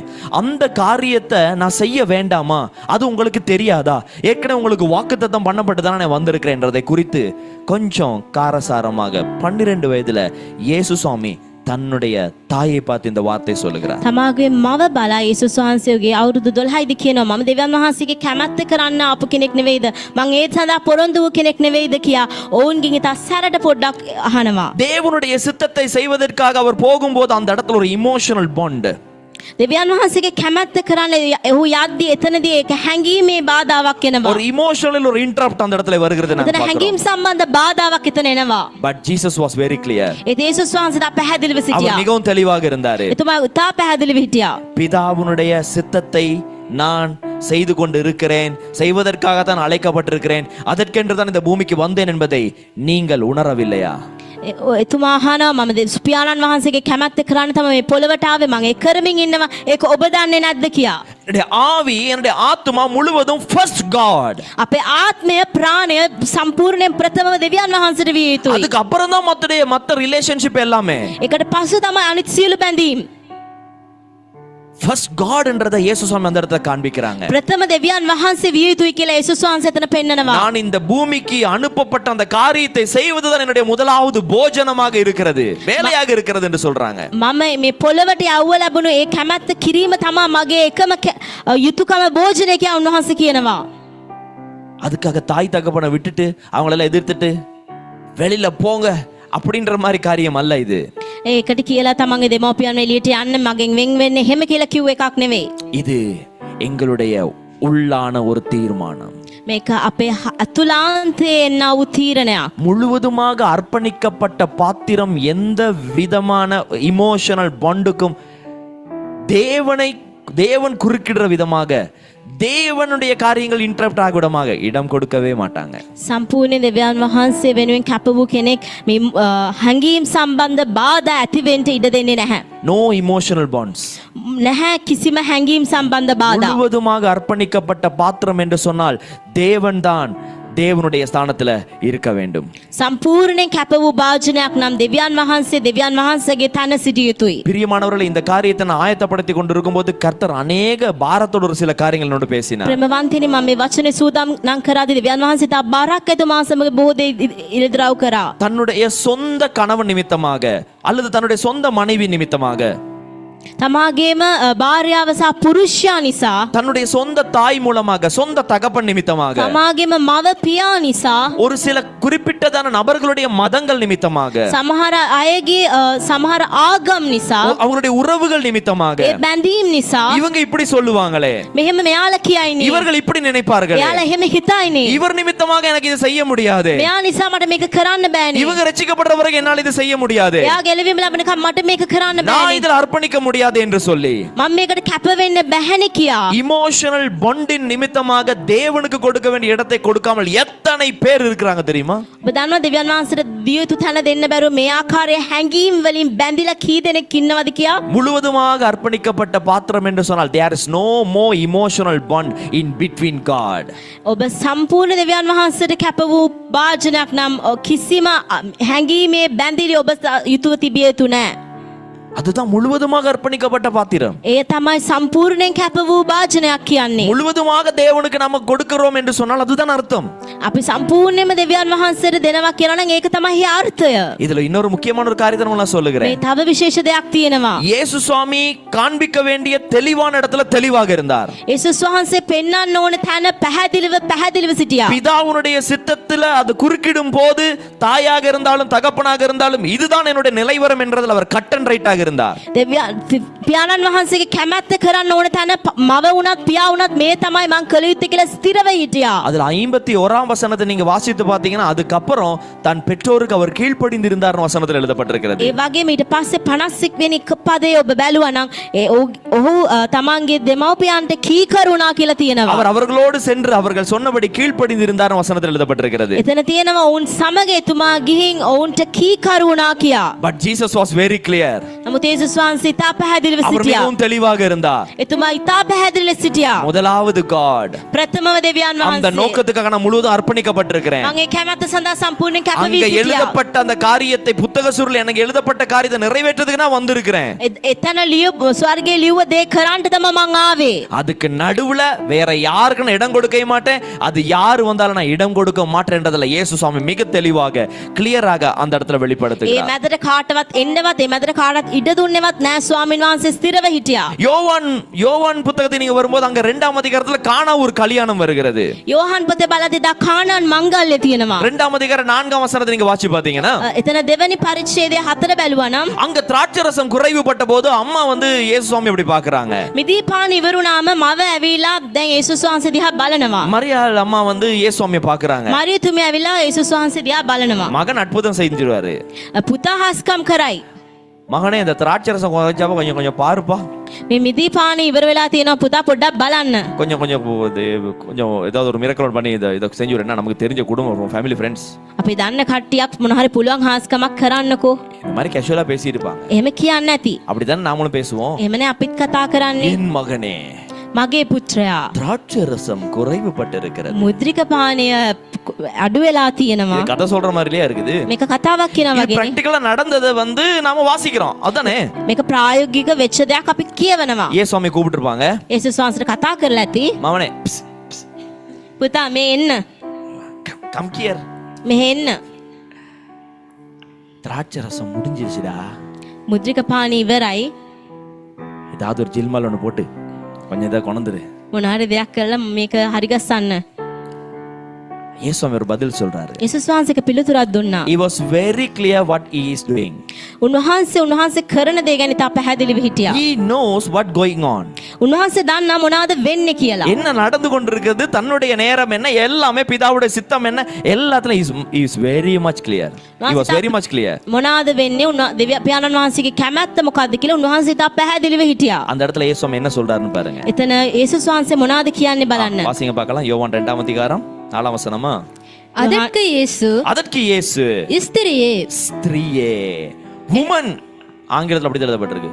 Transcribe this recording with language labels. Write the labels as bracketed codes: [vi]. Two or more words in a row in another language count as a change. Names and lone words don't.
[ta] அந்த காரியத்தை நான் செய்ய வேண்டாமா? அது உங்களுக்கு தெரியாதா? ஏற்கனவே உங்களுக்கு வாக்குத்தத்தம் பண்ணப்பட்டு தானே நான் வந்திருக்கிறேன்றதை குறித்து கொஞ்சம் காரசாரமாக 12 வயதுல இயேசு சுவாமி தன்னுடைய தாயை பார்த்து இந்த வார்த்தை சொல்லுகிறார். [si] තමාගේ මව බලා යේසුස් වහන්සේගේ අවුරුදු 12යිද කියනවා මම දෙවියන් වහන්සේගේ කැමැත්ත කරන්න ආපු කෙනෙක් නෙවෙයිද? මං ඒ සඳහා පොරොන්දු වූ කෙනෙක් නෙවෙයිද කියා ඔවුන්ගෙන් ඉතා සැරට පොඩ්ඩක් අහනවා. [ta] தேவனுடைய சித்தத்தை செய்வதற்காக அவர் போகும்போது அந்த இடத்துல ஒரு [en] emotional bond, [si] දෙවියන් වහන්සේගේ කැමැත්ත කරන්න ඔහු යද්දී එතනදී ඒක හැංගීමේ බාධාවක් එනවා. [ta] ஒரு இமோஷனல் ஒரு இன்டரப்ட் அந்த இடத்துல வருகிறது. [si] එතන හැංගීම් සම්බන්ධ බාධාවක් එතන එනවා. [en] But Jesus was very clear. [si] ඒ යේසුස් වහන්සේ තා පැහැදිලිව [ta] அவர் [si] සිටියා. [ta] மிகவும் தெளிவாக இருந்தாரு. [si] එතුමා ඉතා පැහැදිලිව හිටියා. [ta] பிதாவுனுடைய சித்தத்தை நான் செய்து கொண்டு இருக்கிறேன், செய்வதற்காக தான் அழைக்கப்பட்டிருக்கிறேன், அதற்கென்று தான் இந்த பூமிக்கு வந்தேன் என்பதை நீங்கள் உணரவில்லையா? [si] එතුමා අහනවා මම පියාණන් වහන්සේගේ කැමැත්ත කරන්න තමයි මේ පොළවට ආවේ, මම ඒක කරමින් ඉන්නවා, ඒක ඔබ දන්නේ නැද්ද කියා. [ta] என்னுடைய ஆவி, என்னுடைய ஆத்மா முழுவதும் [en] first God. [si] අපේ ආත්මය ප්‍රාණය සම්පූර්ණයෙන් ප්‍රථමව දෙවියන් වහන්සේට විය යුතුයි. [ta] அதுக்கு அப்புறம் தான் மத்த ரிலேஷன்ஷிப் எல்லாமே. [si] ඒකට පසු තමයි අනිත් සියලු බැඳීම්. [en] first Godன்றதை [ta] இயேசு சுவாமி அந்த இடத்துல காண்பிக்கிறாங்க. [si] ප්‍රථම දෙවියන් වහන්සේ විය යුතුයි කියලා යේසුස් වහන්සේ එතන පෙන්නනවා. [ta] நான் இந்த பூமிக்கு அனுப்பப்பட்ட அந்த காரியத்தை செய்வதுதான் என்னுடைய முதலாவது போஜனமாக இருக்கிறது, வேலையாக இருக்கிறது என்று சொல்றாங்க. [si] මම මේ පොළවට යවුව ලැබුණු ඒ කැමැත්ත කිරීම තමයි මගේ එකම යුතුයකම භෝජනය කියලා උන්වහන්සේ කියනවා. [ta] அதுக்காக தாய் தகப்பனை விட்டுட்டு அவங்களெல்லாம் எதிர்த்துட்டு வெளியில போங்க அப்படின்ற மாதிரி காரியம் அல்ல இது. [si] ඒකට කියලා තමන්ගේ දෙමව්පියන් එළියට යන්න මගෙන් වෙන් වෙන්න එහෙම කියලා කිව්ව එකක් නෙවෙයි. [ta] இது எங்களுடைய உள்ளான ஒரு தீர்மானம். [si] මේක අපේ අතුලාන්තයේ එන වූ තීරණයක්. [ta] முழுவதுமாக அர்ப்பணிக்கப்பட்ட பாத்திரம் எந்த விதமான [en] emotional bondக்கும் [ta] தேவன் குறுக்கிடுற விதமாக, தேவனுடைய காரியங்கள் இன்டரப்ட் ஆக விடமாக இடம் கொடுக்கவே மாட்டாங்க. [si] සම්පූර්ණ දෙවියන් වහන්සේ වෙනුවෙන් කැප වූ කෙනෙක් මේ හැඟීම් සම්බන්ධ බාධා ඇති වෙන්න ඉඩ දෙන්නේ නැහැ. [en] No emotional bonds. [si] නැහැ කිසිම හැඟීම් සම්බන්ධ බාධා. [ta] முழுவதுமாக அர்ப்பணிக்கப்பட்ட பாத்திரம் என்று சொன்னால் தேவன்தான் தேவனுடைய ஸ்தானத்துல இருக்க வேண்டும். [si] සම්පූර්ණයෙන් කැප වූ භාජනයක් නම් දෙවියන් වහන්සේගේ තන සිටිය යුතුයි. [ta] பிரியமானவர்களே, இந்த காரியத்தை நான் ஆயத்தப்படுத்தி கொண்டிருக்கும் போது கர்த்தர் அநேக பாரத்தோடு ஒரு சில காரியங்கள் என்னோடு பேசினார். [si] ප්‍රේමවන්තනි මම මේ වචනේ සූදානම් නම් කරාදී දෙවියන් වහන්සේ තා බාරක් එතුමා සමග බොහෝ දේ ඉලදරව් කරා. [ta] தன்னுடைய சொந்த கணவன் நிமித்தமாக அல்லது தன்னுடைய சொந்த மனைவி நிமித்தமாக [si] තමාගේම භාර්යාව සහ පුරුෂයා නිසා [ta] தன்னுடைய சொந்த தாய் மூலமாக சொந்த தகப்பன் நிமித்தமாக [si] තමාගේම මව පියා නිසා [ta] ஒரு சில குறிப்பிட்டதான நபர்களுடைய மதங்கள் நிமித்தமாக [si] සමහර අයගේ සමහර ආගම් නිසා [ta] அவங்களுடைய உறவுகள் நிமித்தமாக [si] ඒ බැඳීම් නිසා [ta] இவங்க இப்படி சொல்லுவாங்களே, [si] මෙහෙම මෙයාලා කියයිනේ [ta] இவர்கள் இப்படி நினைப்பார்கள், [si] එයාලා එහෙම හිතයිනේ [ta] இவர் நிமித்தமாக எனக்கு இது செய்ய முடியாது, [si] මෙයා නිසා මට මේක කරන්න බෑනේ [ta] இவங்க ரட்சிக்கப்படுற வரைக்கும் என்னால் இது செய்ய முடியாது, [si] එයා ගැලවීම ලැබෙනකම් මට මේක කරන්න [ta] நான் [si] බෑනේ [ta] இதில் அர்ப்பணிக்க முடியாது என்று சொல்லி [si] මම මේකට කැප වෙන්න බැහැනේ කියා [en] emotional bondின் [ta] நிமித்தமாக தேவனுக்கு கொடுக்க வேண்டிய இடத்தை கொடுக்காமல் எத்தனை பேர் இருக்கிறாங்க தெரியுமா? [si] ඔබ දන්නවා දෙවියන් වහන්සේට දිය යුතු තැන දෙන්න බැරුව මේ ආකාරයේ හැඟීම් වලින් බැඳිලා කී දෙනෙක් ඉන්නවද කියා [ta] முழுவதுமாக அர்ப்பணிக்கப்பட்ட பாத்திரம் என்று சொன்னால் [en] there is no more emotional bond in between God. [si] ඔබ සම්පූර්ණ දෙවියන් වහන්සේට කැප වූ වාජනයක් නම් කිසිම හැඟීමේ බැඳිලි ඔබ යුතුව තිබිය යුතු නැහැ. [ta] அதுதான் முழுவதுமாக அர்ப்பணிக்கப்பட்ட பாத்திரம். [si] ඒ තමයි සම්පූර්ණයෙන් කැප වූ වාජනයක් කියන්නේ. [ta] முழுவதுமாக தேவனுக்கு நாம கொடுக்கிறோம் என்று சொன்னால் அதுதான் அர்த்தம். [si] අපි සම්පූර්ණයෙන්ම දෙවියන් වහන්සේට දෙනවා කියලා නම් ඒක තමයි අර්ථය. [ta] இதுல இன்னொரு முக்கியமான ஒரு காரியத்தை நான் சொல்லுகிறேன். [si] මේ තව විශේෂ දෙයක් තියෙනවා. [ta] இயேசு சுவாமி காண்பிக்க வேண்டிய தெளிவான இடத்துல தெளிவாக இருந்தார். [si] යේසුස් වහන්සේ පෙන්වන්න ඕන තැන පැහැදිලිව සිටියා. [ta] பிதாவுடைய சித்தத்துல அது குறுக்கிடும் போது தாயாக இருந்தாலும் தகப்பனாக இருந்தாலும் இதுதான் என்னுடைய நிலைவரம் என்றதில் அவர் [en] cut and rightஆக [ta] இருந்தார். [si] පියාණන් වහන්සේගේ කැමැත්ත කරන්න ඕන තැන මව වුණත් පියා වුණත් මේ තමයි මං කළ යුත්තේ කියලා ස්ථිරව හිටියා. [ta] அதுல 51ஆம் வசனத்தை நீங்க வாசித்து பாத்தீங்கன்னா அதுக்கப்புறம் தன் பெற்றோருக்கு அவர் கீழ்ப்படிந்திருந்தார் வசனத்தில் எழுதப்பட்டிருக்கிறது. [si] ඒ වගේම ඊට පස්සේ 51 වෙනි පදේ ඔබ බැලුවා නම් ඔහු තමන්ගේ දෙමව්පියන්ට කීකරුණා කියලා තියෙනවා. [ta] அவர் அவர்களோடு சென்று அவர்கள் சொன்னபடி கீழ்ப்படிந்திருந்தார் வசனத்தில் எழுதப்பட்டிருக்கிறது. [si] එතන තියෙනවා ඔවුන් සමග එතුමා ගිහින් ඔවුන්ට කීකරුණා කියා. [en] But Jesus was very clear. [si] නමුත් යේසුස් වහන්සේ ඉතා පැහැදිලිව [ta] அவர் [si] සිටියා. [ta] மிகவும் தெளிவாக இருந்தார். [si] එතුමා ඉතා පැහැදිලිව සිටියා. [ta] முதலாவது God. [si] ප්‍රථමව දෙවියන් [ta] அந்த [si] වහන්සේ [ta] நோக்கத்துக்காக நான் முழுவதும் அர்ப்பணிக்கப்பட்டிருக்கிறேன். [si] මගේ කැමැත්ත සඳහා සම්පූර්ණයෙන් කැප වී [ta] அங்க [si] සිටියා. [ta] எழுதப்பட்ட அந்த காரியத்தை புத்தக சுருள் எனக்கு எழுதப்பட்ட காரியத்தை நிறைவேற்றதுக்கு நான் வந்திருக்கிறேன். [si] එතන ස්වර්ගයේ ලියුව දේ කරන්නට තමයි මං ආවේ. [ta] அதுக்கு நடுவுல வேற யாருக்கு நான் இடம் கொடுக்க மாட்டேன், அது யார் வந்தாலும் நான் இடம் கொடுக்க மாட்டேன்றதுல இயேசு சுவாமி மிக தெளிவாக கிளியராக அந்த இடத்துல [si] ඒ [ta] வெளிப்படுத்துகிறார். [si] මැදට කාටවත් එන්නවත් ඒ මැදට කාටවත් ඉඩ දුන්නේවත් නැහැ. ස්වාමීන් වහන්සේ ස්ථිරව හිටියා. [ta] யோவான் புத்தகத்தை நீங்க வரும்போது அங்க 2ஆம் அதிகாரத்துல கானா ஒரு கல்யாணம் வருகிறது. [si] යෝහන් පොතේ බලද්දී දා කානාන් මංගල්‍ය තියෙනවා. [ta] 2ஆம் அதிகாரம் 4ஆம் வசனத்தை நீங்க வாசி பாத்தீங்கன்னா [si] එතන දෙවනි පරිච්ඡේදයේ 4 බැලුවා නම් [ta] அங்க திராட்சை ரசம் குறைவுபட்ட போது அம்மா வந்து இயேசு சுவாமி எப்படி பாக்குறாங்க? [si] මිදී පාන ඉවරුනාම මව ඇවිලා දැන් යේසුස් වහන්සේ දිහා බලනවා. [ta] மரியாள் அம்மா வந்து இயேசு சுவாமியை பாக்குறாங்க. [si] මරියතුමිය ඇවිලා යේසුස් වහන්සේ දිහා බලනවා. [ta] மகன் அற்புதம் செஞ்சிருவாரு. [si] පුතා හස්කම් කරයි. [ta] மகனே இந்த திராட்சை ரசம் குறைஞ்சாப்ப கொஞ்சம் பாருப்பா, [si] මේ මිදී පාන ඉවර වෙලා තියෙනවා පුතා පොඩ්ඩක් බලන්න. [ta] கொஞ்சம் ஏதாவது ஒரு மிரக்கல் பண்ணி இதை செஞ்சுடுறேன்னா நமக்கு தெரிஞ்ச குடும்பம் [en] family friends [si] අපි දන්න කට්ටියක් මොන හරි පුළුවන් හාස්කමක් කරන්නකෝ. [ta] இந்த மாதிரி கேஷுவலா பேசிட்டு இருப்பாங்க. [si] එහෙම කියන්නේ නැති. [ta] அப்படிதான் நாமளும் பேசுவோம். [si] එහෙමනේ අපිත් කතා කරන්නේ. [ta] என் மகனே [si] මගේ පුත්‍රයා [ta] திராட்சை ரசம் குறைவுபட்டிருக்கிறது. [si] මුද්‍රික පානය අඩු වෙලා තියෙනවා. [ta] இது கதை சொல்ற மாதிரியே இருக்குது. [si] මේක කතාවක් කියනවා [ta] இது [si] වගේ. [ta] பிராக்டிகலா நடந்ததை வந்து நாம வாசிக்கிறோம். அதானே [si] මේක ප්‍රායෝගික වෙච්ච දෙයක් අපි කියවනවා. [ta] இயேசு சுவாமி கூப்பிட்டு இருப்பாங்க. [si] යේසුස් වහන්සේට කතා කරලා ඇති. [ta] மவனே [si] පුතා මේ එන්න. [en] Come here. [si] මෙහෙ එන්න. [ta] திராட்சை ரசம் முடிஞ்சிருச்சுடா. [si] මුද්‍රික පානය ඉවරයි. [ta] ஏதாவது ஒரு ஜில்மல் ஒன்று போட்டு கொஞ்சம் இதை கொண்டுரு. [si] මොන හරි දෙයක් කරලා මේක හරි ගස්සන්න. [ta] இயேசு சுவாமி ஒரு பதில் சொல்றாரு. [si] යේසුස් වහන්සේක පිළිතුරක් දුන්නා. [en] He was very clear what he is doing. [si] උන්වහන්සේ කරන දේ ගැන ඉතා පැහැදිලිව හිටියා. [en] He knows what going on. [si] උන්වහන්සේ දන්නා මොනවද වෙන්නේ කියලා. [ta] என்ன நடந்து கொண்டிருக்கிறது, தன்னுடைய நேரம் என்ன, எல்லாமே பிதாவுடைய சித்தம் என்ன, எல்லாத்துலயும் [en] he is very much clear. He was very much clear. [si] මොනවද වෙන්නේ පියාණන් වහන්සේගේ කැමැත්ත මොකද්ද කියලා උන්වහන්සේ ඉතා පැහැදිලිව හිටියා. [ta] அந்த இடத்துல இயேசு சுவாமி என்ன சொல்றாருன்னு பாருங்க. [si] එතන යේසුස් වහන්සේ මොනවද කියන්නේ බලන්න. [ta] வாசிங்க பார்க்கலாம். யோவான் 2ஆம் அதிகாரம் 4ஆம் வசனமா. அதற்கு இயேசு ஸ்திரியே ஸ்திரியே woman ஆங்கிலத்துல அப்படி எழுதப்பட்டிருக்கு.